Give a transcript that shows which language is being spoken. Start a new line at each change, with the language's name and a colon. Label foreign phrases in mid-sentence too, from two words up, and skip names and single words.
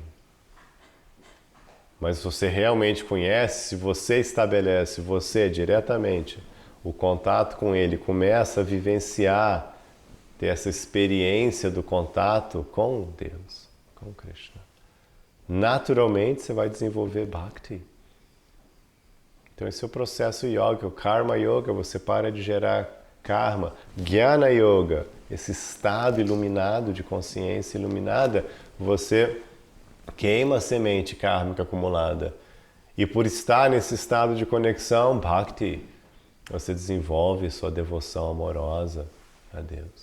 Portuguese: Mas se você realmente conhece, se você estabelece, você diretamente, o contato com ele, começa a vivenciar, ter essa experiência do contato com Deus, com Krishna. Naturalmente você vai desenvolver Bhakti. Então esse é o processo yoga, o Karma Yoga, você para de gerar karma. Jnana Yoga, esse estado iluminado, de consciência iluminada, você queima a semente kármica acumulada. E por estar nesse estado de conexão, Bhakti, você desenvolve sua devoção amorosa a Deus.